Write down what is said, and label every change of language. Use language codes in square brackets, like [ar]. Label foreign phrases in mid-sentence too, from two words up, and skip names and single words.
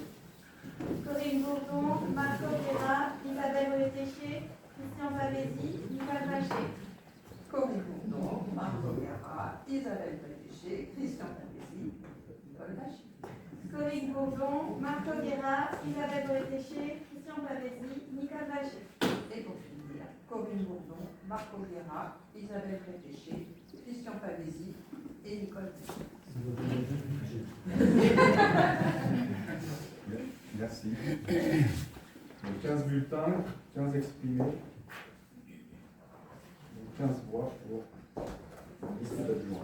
[fr] Corinne Bourdon, Marc Aubera, Isabelle Bretéché, Christian Pavesi, Nicole Vacher. Corinne Bourdon, Marc Aubera, Isabelle Bretéché, Christian Pavesi, Nicole Vacher. Corinne Bourdon, Marc Aubera, Isabelle Bretéché, Christian Pavesi, Nicole Vacher. Et pour finir, Corinne Bourdon, Marc Aubera, Isabelle Bretéché, Christian Pavesi et Nicole Vacher. Merci. Donc 15 bulletins, 15 exprimés, donc 15 voix pour la liste d'adjoints.